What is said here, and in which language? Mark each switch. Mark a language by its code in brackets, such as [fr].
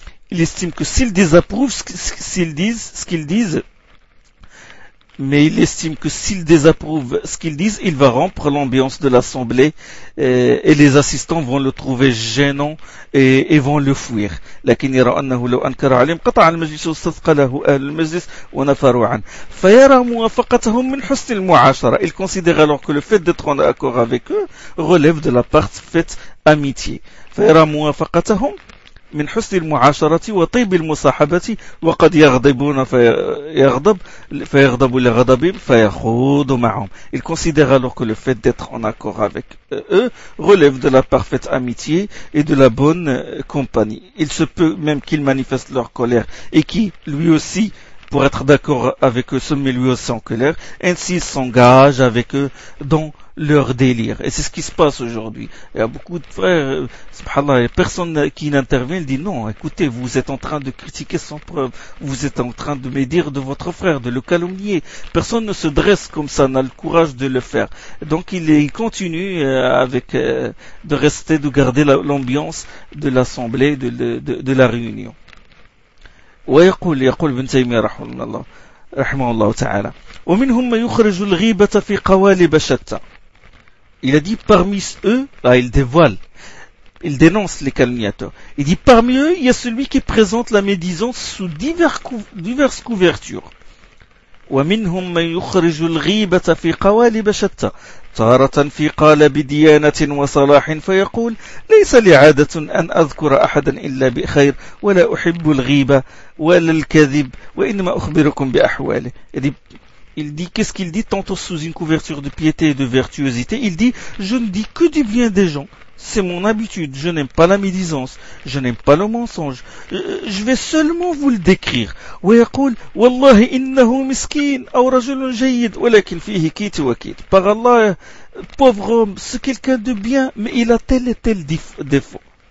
[fr] Il estime que s'ils désapprouvent ce qu'ils disent, mais il estime que s'ils désapprouvent ce qu'ils disent, il va rompre l'ambiance de l'assemblée et les assistants vont le trouver gênant et vont le fuir. [ar] لكن يرى أنه لو أنكر عليهم قطع المجلس واستثقله أهل المجلس ونفروا عنه. فيرى موافقتهم من حسن المعاشرة. [fr] Il considère alors que le fait d'être en accord avec eux relève de la parfaite amitié. [ar] فيرى موافقتهم من حسن المعاشرة وطيب المصاحبة وقد يغضبون فيغضب لغضب فيخوض معهم. [fr] Il considère alors que le fait d'être en accord avec eux relève de la parfaite amitié et de la bonne compagnie. Il se peut même qu'ils manifestent leur colère et qui lui aussi, pour être d'accord avec eux, se met lui aussi en colère. Ainsi, ils s'engagent avec eux dans leur délire. Et c'est ce qui se passe aujourd'hui. Il y a beaucoup de frères, subhanallah, et personne qui n'intervient, il dit non, écoutez, vous êtes en train de critiquer sans preuve. Vous êtes en train de médire de votre frère, de le calomnier. Personne ne se dresse comme ça, n'a le courage de le faire. Donc il continue avec de rester, de garder l'ambiance de l'assemblée, de la réunion. [ar] ويقول ابن تيمية رحمه الله تعالى ومنهم من يخرج الغيبة في قوالب شتى. [fr] Il a dit parmi eux, là il dévoile, il dénonce les calomniateurs. Il dit parmi eux, il y a celui qui présente la médisance sous diverses couvertures. [ar] ومنهم من يخرج الغيبة في قوالب شتى تارة في قالب ديانة وصلاح فيقول ليس لي عادة أن أذكر أحدا إلا بخير ولا أحب الغيبة ولا الكذب وإنما أخبركم بأحواله. [fr] Il dit, qu'est-ce qu'il dit? Tantôt sous une couverture de piété et de virtuosité, il dit, je ne dis que du bien des gens. C'est mon habitude. Je n'aime pas la médisance. Je n'aime pas le mensonge. Je vais seulement vous le décrire. [ar] ويقول, والله إنه مسكين أو رجل جيد ولكن فيه كيت وكيت. [fr] Par Allah, pauvre homme, c'est quelqu'un de bien, mais il a tel et tel défaut.